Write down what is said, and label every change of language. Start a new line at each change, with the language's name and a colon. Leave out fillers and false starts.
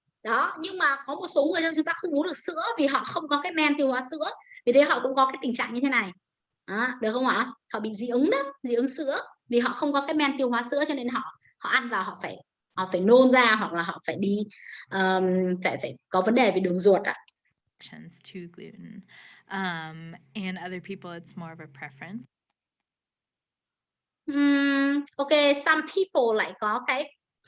Vietnamese: Đó, nhưng mà có một số người trong chúng ta không uống được sữa vì họ không có cái men tiêu hóa sữa, vì thế họ cũng có cái tình trạng như thế này. Đó, được không ạ? Họ bị dị ứng đó, dị ứng sữa vì họ không có cái men tiêu hóa sữa, cho nên họ ăn vào họ phải nôn ra, hoặc là họ phải đi phải có vấn đề về đường ruột ạ.
English: To gluten. And other people it's more of a preference. Okay, some people
Vietnamese: lại có cái